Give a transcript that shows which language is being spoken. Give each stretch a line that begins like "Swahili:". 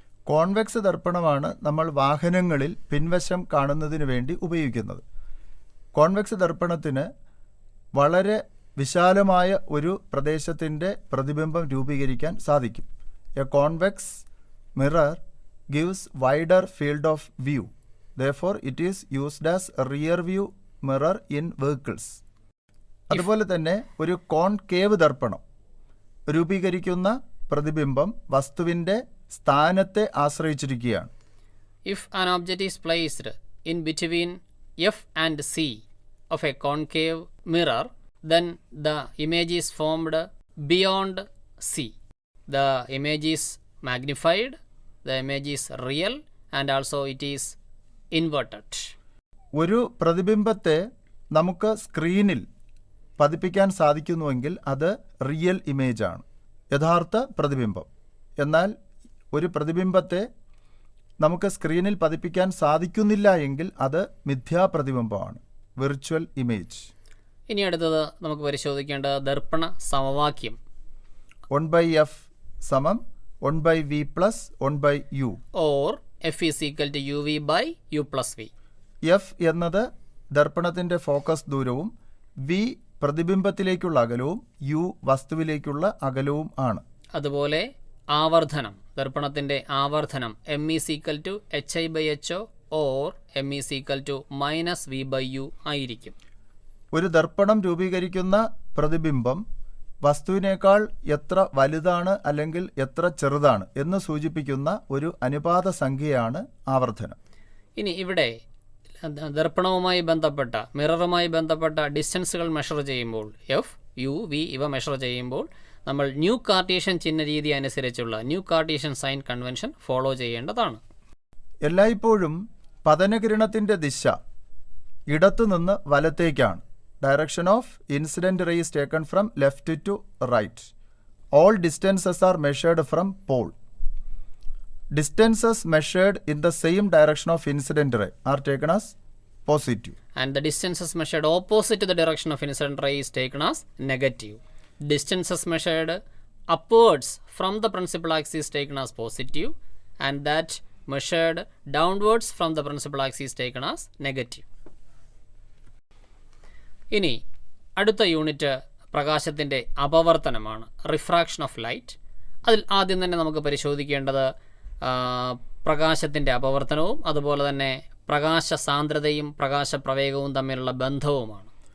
Malayalam: Convex ദർപ്പണമാണ് നമ്മൾ വാഹനങ്ങളിൽ പിൻവശം കാണുന്നതിന് വേണ്ടി ഉപയോഗിക്കുന്നത്. കോൺവെക്സ് ദർപ്പണത്തിന് വളരെ വിശാലമായ ഒരു പ്രദേശത്തിൻ്റെ പ്രതിബിംബം രൂപീകരിക്കാൻ സാധിക്കും.
English: A convex mirror gives wider field of view. Therefore, it is used as a rear view mirror in vehicles.
Malayalam: അതുപോലെ തന്നെ ഒരു കോൺകേവ് ദർപ്പണം രൂപീകരിക്കുന്ന പ്രതിബിംബം വസ്തുവിൻ്റെ സ്ഥാനത്തെ ആശ്രയിച്ചിരിക്കുകയാണ്.
English: If an object is placed in between F and C of a concave mirror, then the image is formed beyond C. The image is magnified, the image is real, and also it is inverted.
Malayalam: ഒരു പ്രതിബിംബത്തെ നമുക്ക് സ്ക്രീനിൽ പതിപ്പിക്കാൻ സാധിക്കുന്നുവെങ്കിൽ അത് real ഇമേജാണ്, യഥാർത്ഥ പ്രതിബിംബം. എന്നാൽ ഒരു പ്രതിബിംബത്തെ നമുക്ക് സ്ക്രീനിൽ പതിപ്പിക്കാൻ സാധിക്കുന്നില്ല എങ്കിൽ അത് മിഥ്യാപ്രതിബിംബമാണ്, വിർച്വൽ ഇമേജ്. ഇനി അടുത്തത് നമുക്ക് പരിശോധിക്കേണ്ട ദർപ്പണ സമവാക്യം.
English: 1/f = 1/v + 1/u. Or F is equal to uv by u plus v.
Malayalam: F എന്നത് ദർപ്പണത്തിൻ്റെ ഫോക്കസ് ദൂരവും v പ്രതിബിംബത്തിലേക്കുള്ള അകലവും u വസ്തുവിലേക്കുള്ള അകലവും ആണ്. അതുപോലെ ആവർധനം, ദർപ്പണത്തിൻ്റെ ആവർധനം
English: m is equal to hi/ho or m is equal to -v/u
Malayalam: ആയിരിക്കും. ഒരു ദർപ്പണം രൂപീകരിക്കുന്ന പ്രതിബിംബം വസ്തുവിനേക്കാൾ എത്ര വലുതാണ് അല്ലെങ്കിൽ എത്ര ചെറുതാണ് എന്ന് സൂചിപ്പിക്കുന്ന ഒരു അനുപാത സംഖ്യയാണ് ആവർധനം. ഇനി ഇവിടെ ദർപ്പണവുമായി ബന്ധപ്പെട്ട മിററുമായി ബന്ധപ്പെട്ട ഡിസ്റ്റൻസുകൾ മെഷർ ചെയ്യുമ്പോൾ എഫ് യു വി ഇവ മെഷർ ചെയ്യുമ്പോൾ നമ്മൾ ന്യൂ കാർട്ടീഷ്യൻ ചിഹ്ന രീതി അനുസരിച്ചുള്ള new Cartesian sign convention follow ചെയ്യേണ്ടതാണ്. എല്ലായ്പ്പോഴും പതനകിരണത്തിൻ്റെ ദിശ ഇടത്തുനിന്ന് വലത്തേക്കാണ്.
English: Direction of incident ray is taken from left to right. All distances are measured from pole. Distances measured in the same direction of incident ray are taken as positive. And the distances measured opposite to the direction of incident ray is taken as negative. Distances measured upwards from the principal axis is taken as positive, and that measured downwards from the principal axis is taken as negative.
Malayalam: ഇനി അടുത്ത unit പ്രകാശത്തിൻ്റെ അപവർത്തനമാണ്, refraction of light. അതിൽ ആദ്യം തന്നെ നമുക്ക് പരിശോധിക്കേണ്ടത് പ്രകാശത്തിൻ്റെ അപവർത്തനവും അതുപോലെ തന്നെ പ്രകാശ സാന്ദ്രതയും പ്രകാശ പ്രവേഗവും തമ്മിലുള്ള ബന്ധവുമാണ്.